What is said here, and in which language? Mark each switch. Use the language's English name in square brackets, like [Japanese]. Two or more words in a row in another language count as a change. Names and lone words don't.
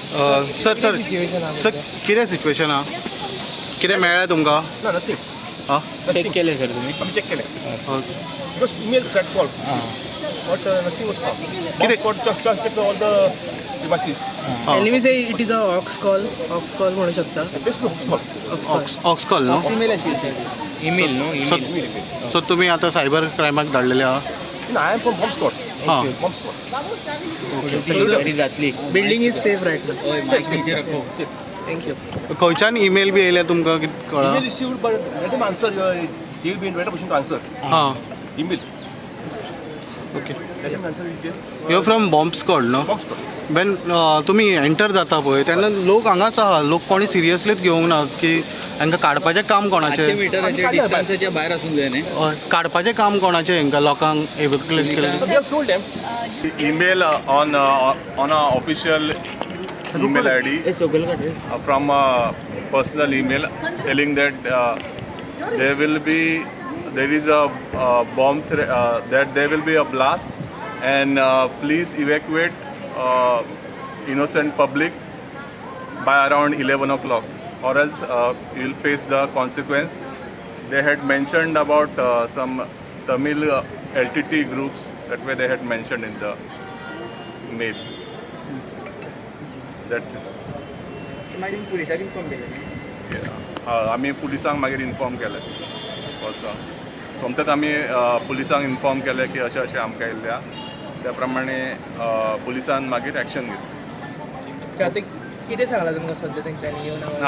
[Konkani] सर सर सर कितें सिच्युएशन आहा कितें मेळ्ळें तुमकां [English] No, nothing. हां [Marathi] चेक केले सर तुम्ही आम्ही check केले. [English] It was email threat call. But nothing was found. Kide- Bomb squad checked all the devices. Can we say it is a aux call [Konkani] म्हणू शकता [English] There's no call. aux call न्हू [Konkani] ईमेल असेल ते ईमेल नो सो [English] ईमेल [Konkani] सो तुमी आतां सायबर क्रायमाक धाडलेले आहा [English] No, I am from bomb squad. हां Bomb squad. [Konkani] तरी जातली [English] building is safe right now [Hindi] नीचे रखो [English] थँक्यू [Konkani] खंयच्यान ईमेल बी येयले तुमकां कितें कळ्ळां [English] Email received, but let him answer. He will be in better position to answer. हां Email. ओके Let him answer detail. you from bomb squad न्हू Bomb squad. [Konkani] वेन तुमी एंटर जाता पळय तेन्ना लोक हांगाच आहा लोक कोणी सिरियसलीच घेवंक ना की हांकां काडपाचें काम 500 कोणाचें मीटराच्या डिस्टन्साच्या भायर आसूंक जाय न्ही हय, काडपाचें काम कोणाचें हांकां लोकांक एव्हक्युएट केलें [English] So we have told them. email on a official email ID [Konkani] ए सोगल काढ रे [English] from a personal email telling that there is a bomb that there will be a blast and please evacuate innocent public by around 11 o'clock or else you will face the consequence. They had mentioned about some Tamil LTT groups, that way they had mentioned in the mail. That's it. [Konkani] पुलिसाक इन्फॉर्म केले आमी पुलिसांक मागीर इन्फॉर्म केलें ऑल्सो सोमतेच आमी पुलिसांक इन्फॉर्म केलें की अशें अशें आमकां येयल्ल्या त्या प्रमाणे पुलिसान मागीर एक्शन घेतली कितें सांगला तुमकां सद्या तेंच्यांनी येवन